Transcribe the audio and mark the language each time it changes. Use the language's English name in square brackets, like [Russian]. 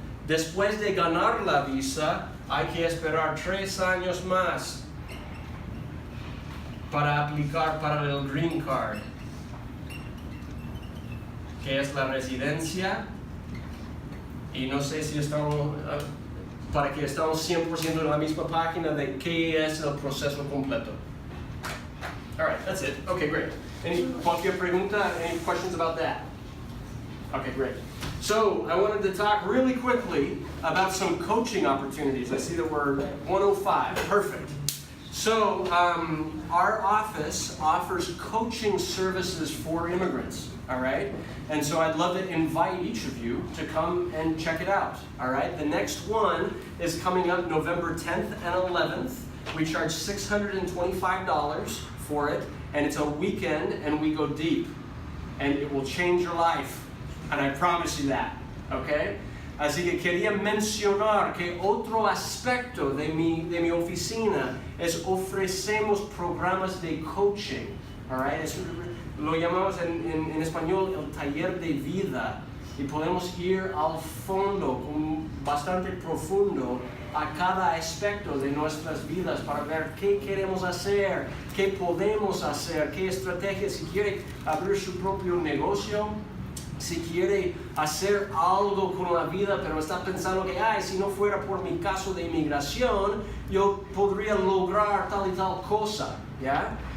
[Spanish] Después de ganar la visa, hay que esperar 3 años más para aplicar para el Green Card, que es la residencia, y no sé si estamos, para que estamos 100% en la misma página de qué es el proceso completo. [English] All right, that's it. Okay, great. [Spanish] Cualquier pregunta? [English] Any questions about that? Okay, great. So I wanted to talk really quickly about some coaching opportunities. I see that we're 105. Perfect. So our office offers coaching services for immigrants. All right? And so I'd love to invite each of you to come and check it out. All right? The next one is coming up November 10th and 11th. We charge $625 for it, and it's a weekend, and we go deep, and it will change your life, and I promise you that, okay? [Spanish] Así que quería mencionar que otro aspecto de mi oficina es ofrecemos programas de coaching, all right? Lo llamamos en español el taller de vida, y podemos ir al fondo, bastante profundo, a cada aspecto de nuestras vidas para ver qué queremos hacer, qué podemos hacer, qué estrategias, si quiere abrir su propio negocio, si quiere hacer algo con la vida, pero está pensando que, si no fuera por mi caso de inmigración, yo podría lograr tal y tal cosa, ¿ya?